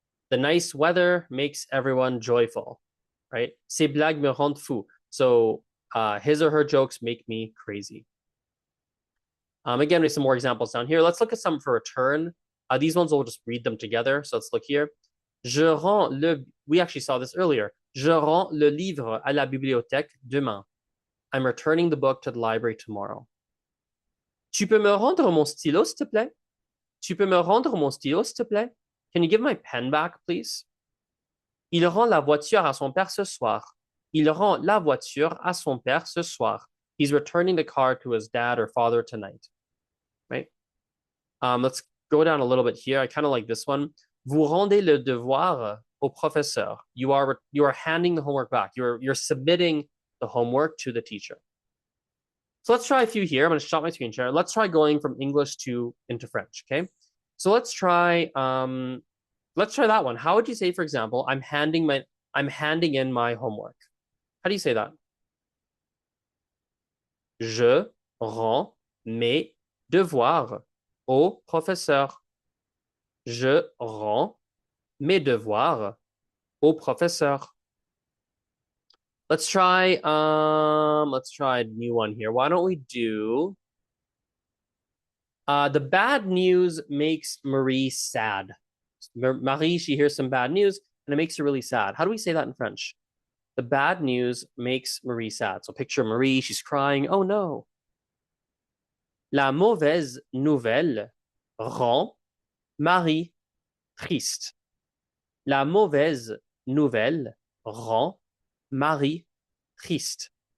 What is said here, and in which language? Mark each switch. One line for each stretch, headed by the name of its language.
English: The nice weather makes everyone joyful, right?
French: Ces blagues me rendent fou.
English: So his or her jokes make me crazy. Again, we have some more examples down here. Let's look at some for return. These ones, we'll just read them together. So let's look here. We actually saw this earlier.
French: Je rends le livre à la bibliothèque demain.
English: I'm returning the book to the library tomorrow.
French: Tu peux me rendre mon stylo, s'il te plaît? Tu peux me rendre mon stylo, s'il te plaît?
English: Can you give my pen back, please?
French: Il rend la voiture à son père ce soir. Il rend la voiture à son père ce soir.
English: He's returning the car to his dad or father tonight. Right? Let's go down a little bit here. I kind of like this one.
French: Vous rendez le devoir au professeur.
English: You are handing the homework back. You're submitting the homework to the teacher. So let's try a few here. I'm going to stop my screen share. Let's try going from English into French. Okay. So let's try that one. How would you say, for example, I'm handing in my homework? How do you say that?
French: Je rends mes devoirs au professeur. Je rends mes devoirs au professeur.
English: Let's try a new one here. Why don't we do the bad news makes Marie sad. Marie, she hears some bad news and it makes her really sad. How do we say that in French? The bad news makes Marie sad. So picture Marie, she's crying. Oh no.
French: La mauvaise nouvelle rend Marie triste. La mauvaise nouvelle rend Marie triste.